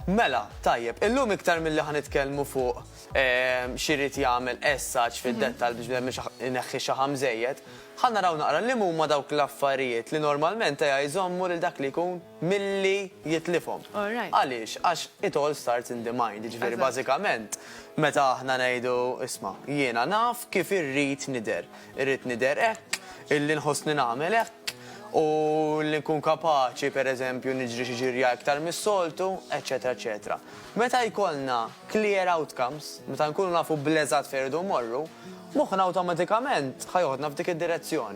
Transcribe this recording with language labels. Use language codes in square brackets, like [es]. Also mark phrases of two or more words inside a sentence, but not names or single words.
[mt] Mela, tajjeb, illum iktar milli ħanitkellmu fuq x'irid jagħmel essaġġ fid-dettall biex ineħħi xaħam żejjed, ħa naraw naqra li huma dawk l-affarijiet li normalment jżommu lil dak li jkun milli jitlifhom. Għaliex? Għax [en] it all starts in the mind, [mt] ġifieri bażikament meta aħna ngħidu isma' jiena naf kif irrid nidher. Irrid nidher hekk, illi nħossni nagħmel hekk u li nkun kapaċi pereżempju niġri xi ġirja iktar mis-soltu, eċetera eċetera. Meta jkollna [en] clear outcomes, [mt] meta nkunu nafu bl-eżatt fejn irdu mmorru, moħħna awtomatikament ħajoħodna f'dik id-direzzjoni.